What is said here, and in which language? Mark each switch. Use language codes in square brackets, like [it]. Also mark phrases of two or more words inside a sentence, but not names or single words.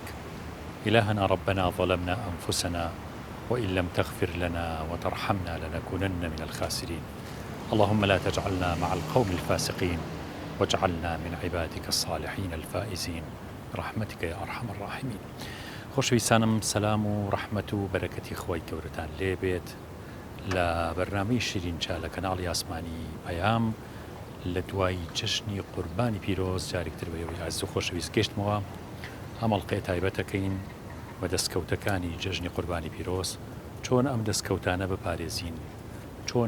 [ar] إلهنا ربنا ظلمنا أنفسنا وإن لم تغفر لنا وترحمنا لنكونن من الخاسرين. اللهم لا تجعلنا مع القوم الفاسقين واجعلنا من عبادك الصالحين الفائزين برحمتك يا أرحم الراحمين. [ckb] خۆشەویستانم، سەلام و ڕەحمەت و بەرەکەتی خۆی گەورەتان لێبێت لە بەرنامەی شیرینچا لە کەناڵی ئاسمانی پەیام لە دوای جەژنی قوربانی پیرۆز جارێکتر بەوەی عەزیز و خۆشەویست گەشتمەوە ئەمەڵقەی تایبەتەکەین بە دەستکەوتەکانی جەژنی قوربانی پیرۆز، چۆن ئەم دەستکەوتانە بپارێزین، چۆن